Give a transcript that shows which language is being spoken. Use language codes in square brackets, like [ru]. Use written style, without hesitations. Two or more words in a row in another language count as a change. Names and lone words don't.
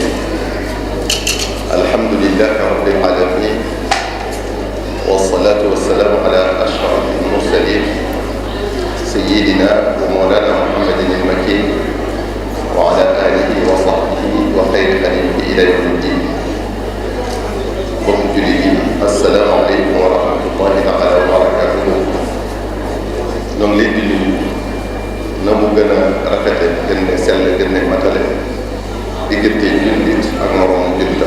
[ar] الحمد لله رب العالمين، والصلاة والسلام على أشرف المرسلين سيدنا ومولانا محمد المكين وعلى آله وصحبه وخير خليله إلى يوم الدين. [wo] mbokk jullit yi [ar] السلام عليكم ورحمة الله تعالى وبركاته. [wo] ñoo ngi leen di nuyu na mu gën a rafete gën ne sell gën ne matale diggante jullit ak moroomu jullitam.